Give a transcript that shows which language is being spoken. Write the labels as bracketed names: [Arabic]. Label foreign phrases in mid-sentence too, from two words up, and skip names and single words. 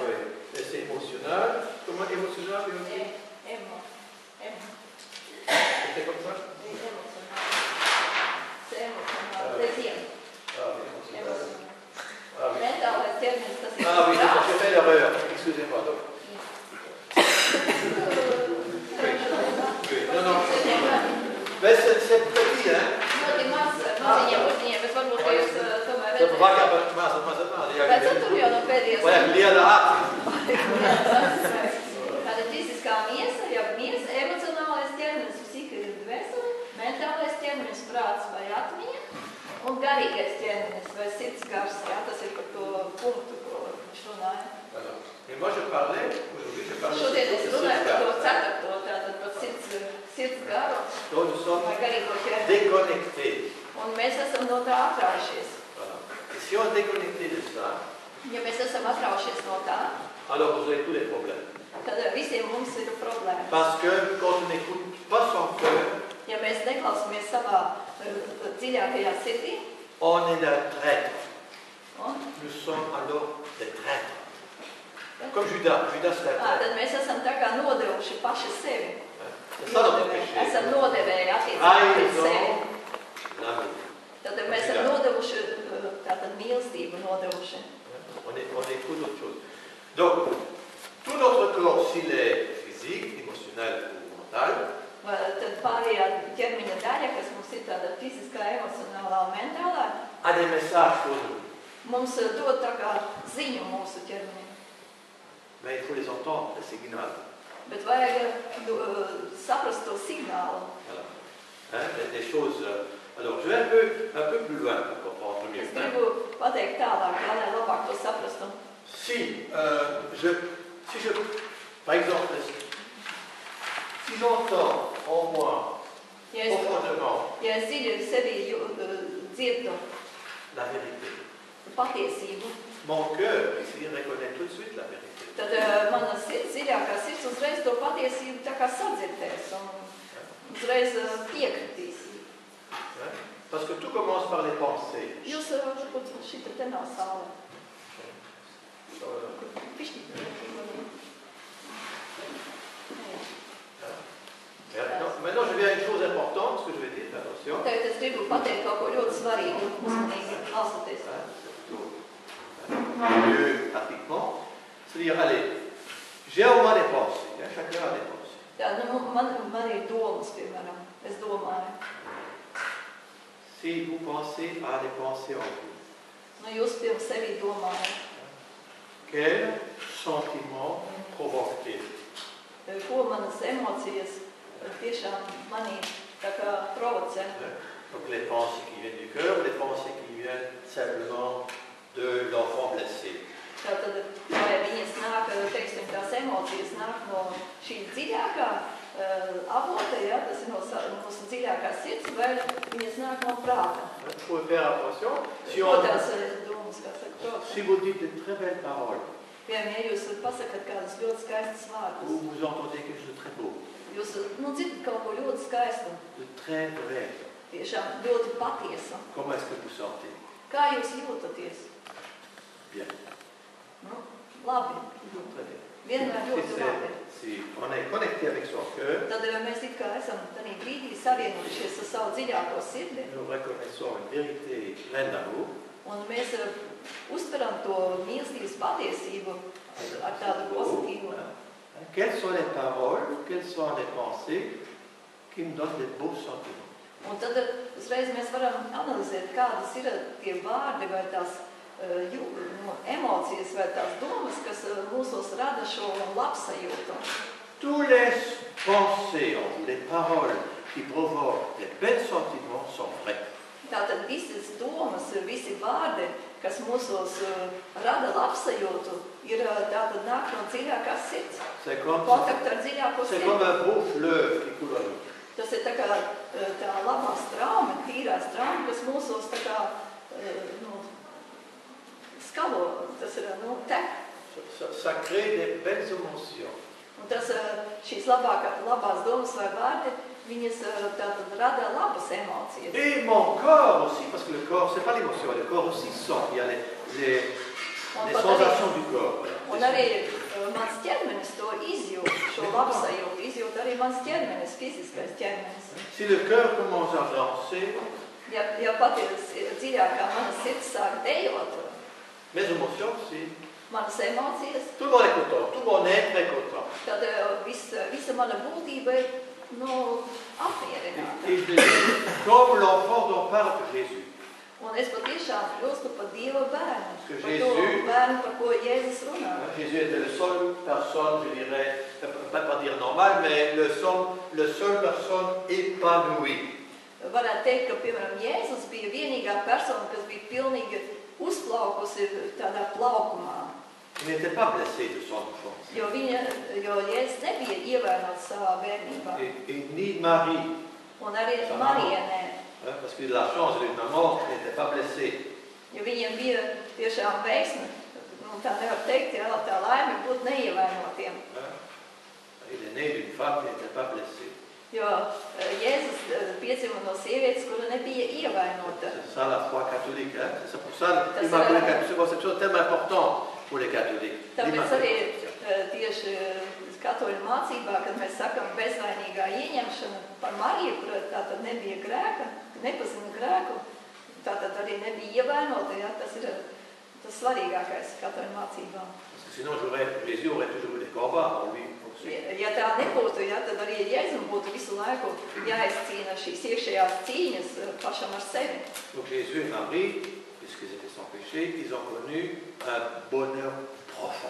[French] Oui, et c'est émotionnel. Comment émotionnel? Emo. C'est comme ça? Oui, émotionnel. C'est émotionnel. Deuxième. Ah, oui, émotionnel. Ah, oui. [Latvian] Mentālais ķermenis, tas ir [French] Ah oui, j'ai fait l'erreur. Excusez-moi. Donc. Oui, non. Mais c'est petit, hein? [Latvian] Ļoti maziņiem burtiņiem, bet varbūt, ka jūs tomēr [French] Ça va [Latvian] redzēt. [French] pas [Latvian] Bet tur jau no pēdējās... [French] Ouais, il y a la [Latvian] Tāda fiziskā miesa, ja miesa, emocionālais ķermenis, psihika ir dvēsele, mentālais ķermenis, prāts vai atmiņa, un garīgais ķermenis vai sirds gars, jā, tas ir par to punktu, ko viņš runāja. [French] Et moi je parlais, aujourd'hui je parlais [Latvian] Šodien es runāju par to ceturto, tātad par sirds garu [French] donc nous sommes [Latvian] vai garīgo ķermeni. [French] déconnectés. [Latvian] Un mēs esam no tā atraujušies. [French] Voilà. Et si on est déconnecté de ça, [Latvian] Ja mēs esam atraujušies no tā, [French] alors vous avez tous les problèmes. [Latvian] tad visiem mums ir problēmas. [French] Parce que quand on n'écoute pas son cœur, [Latvian] Ja mēs neklausāmies savā dziļākajā sirdī, [French] on est des traîtres. [Latvian] un, [French] Nous sommes alors des traîtres. Comme Judas. Judas c'est un traître. [Latvian] tad mēs esam tā kā nodevuši paši sevi. [French] C'est ça notre péché. [Latvian] Esam nodevēji attiecībā pret sevi. [French] L'amour. [Latvian] Tad mēs esam nodevuši, tātad mīlestību nodevuši. [French] On écoute autre chose. Donc, tout notre corps, s'il est physique, émotionnel ou mental, [Latvian] Tad pārējā ķermeņa daļa, kas mums ir tāda fiziskā, emocionālā un mentālā, [French] a des messages pour nous. [Latvian] mums dod tā kā ziņu mūsu ķermenim. [French] Mais il faut les entendre, les signaux. [Latvian] Bet vajag saprast to signālu. [French] Voilà. Hein, des choses. Alors, je vais un peu plus loin pour comprendre mieux. [Latvian] Es gribu pateikt tālāk, lai labāk to saprastu. [French] Si par exemple, si j'entends en moi [Latvian] Ja es dziļi sevī dzirdu [French] la vérité, [Latvian] patiesību, [French] mon cœur ici reconnaît tout de suite la vérité. [Latvian] tad mana dziļākā sirds uzreiz to patiesību tā kā sadzirdēs un uzreiz piekritīs. [French] Parce que tout commence par les pensées. [Latvian] Jūs šita te nav saule. [French] Maintenant, je viens à une chose importante, ce que je vais dire, attention. [Latvian] Tagad es gribu pateikt kaut ko ļoti svarīgu, uzmanīgi klausoties. [French] Mieux pratiquement. C'est-à-dire, allez, j'ai au moins des pensées, hein, chacun a des pensées. [Latvian] Jā, nu, man ir domas, piemēram, es domāju. [French] Si vous pensez à des pensées en vous, [Latvian] Nu, jūs pirms sevi domājat. [French] quel sentiment provoque-t-il? [Latvian] Ko manas emocijas tiešām manī tā kā provocē. [French] Donc les pensées qui viennent du cœur, les pensées qui viennent simplement de l'enfant blessé. [Latvian] Tātad, vai viņas nāk, teiksim, tās emocijas nāk no šī dziļākā avota, ja, tas ir no mūsu dziļākās sirds, vai viņas nāk no prāta. [French] Il faut faire attention. [Latvian] Tās domas, kā saka, prāta. [French] Si vous dites de très belles paroles, [Latvian] Piemēram, ja jūs pasakat kādus ļoti skaistus vārdus, [French] ou vous entendez quelque chose de très beau, [Latvian] jūs, dzirdat kaut ko ļoti skaistu, [French] de très vrai, [Latvian] tiešām ļoti patiesu. [French] comment est-ce que vous sentez? [Latvian] Kā jūs jūtaties? [French] Bien. [Latvian] Nu, labi. [French] Très bien. [Latvian] Vienmēr ļoti labi. [French] Si on est connecté avec son cœur, [Latvian] Tad mēs it kā esam tādā brīdī savienojušies ar savu dziļāko sirdi, [French] nous reconnaissons une vérité pleine d'amour, [Latvian] un mēs uztveram to mīlestības patiesību ar tādu pozitīvu. [French] Quelles sont les paroles, quelles sont les pensées qui me donnent des beaux sentiments? [Latvian] Un tad uzreiz mēs varam analizēt, kādas ir tie vārdi vai tās emocijas vai tās domas, kas mūsos rada šo labsajūtu. [French] Tous les pensées, les paroles qui provoquent des bons sentiments sont vrais. [Latvian] Tātad visas domas, visi vārdi, kas mūsos rada labsajūtu, ir tātad nāk no dziļākās sirds. Kontakta ar dziļāko sirdi. [French] C'est comme un beau fleuve qui coule en nous. [Latvian] Tas ir tā kā tā labā strauma, tīrā strauma, kas mūsos tā kā skalo, tas ir tek. [French] Ça crée des belles émotions. [Latvian] Un tas, šīs labās domas vai vārdi, viņas tātad rada labas emocijas. [French] Et mon corps aussi, parce que le corps, c'est pas l'émotion, le corps aussi sent. Il y a les sensations du corps. [Latvian] Un arī mans ķermenis to izjūt, šo labsajūtu, izjūt arī mans ķermenis, fiziskais ķermenis. [French] Si le cœur commence à danser, [Latvian] Ja patiesi dziļākā mana sirds sāk dejot, [French] mes émotions aussi, [Latvian] manas emocijas, [French] tout le monde est content, tout le monde est très content. [Latvian] tad visa mana būtība ir apmierināta. [French] Et je dis, comme l'enfant dont parle Jésus. [Latvian] Un es patiešām kļūstu par Dieva bērnu, [French] Parce que [Latvian] par to bērnu, par ko Jēzus runā. [French] Jésus était la seule personne, je dirais, pas dire normale, mais le seule personne épanouie. [Latvian] Varētu teikt, ka, piemēram, Jēzus bija vienīgā persona, kas bija pilnīgi uzplaukusi tādā plaukumā. [French] Il n'était pas blessé de son enfance. [Latvian] Jo Jēzus nebija ievainots savā bērnībā. [French] Et ni Marie. [Latvian] Un arī Marija nē. [French] Parce que la chance de maman n'était pas blessée. [Latvian] Jo viņiem bija tiešām veiksme, tā nevar teikt, tā laime būt neievainotiem. [French] Il est né d'une femme qui n'était pas blessée. [Latvian] Jo Jēzus piedzima no sievietes, kura nebija ievainota. [French] C'est ça la foi catholique. C'est pour ça l'Immaculée Conception, c'est une chose tellement importante pour les catholiques. [Latvian] Tāpēc arī tieši katoļu mācībā, kad mēs sakam bezvainīgā ieņemšana par Mariju, kura tātad nebija grēka, nepazina grēku, tātad arī nebija ievainota, ja, tas ir tas svarīgākais katoļu mācībā. [French] Sinon, Jésus aurait toujours eu des combats en lui. [Latvian] Ja tā nebūtu, ja, tad arī Jēzum būtu visu laiku jāizcīna šīs iekšējās cīņas pašam ar sevi. [French] Donc Jésus et Marie, puisqu'ils étaient sans péché, ils ont connu un bonheur profond.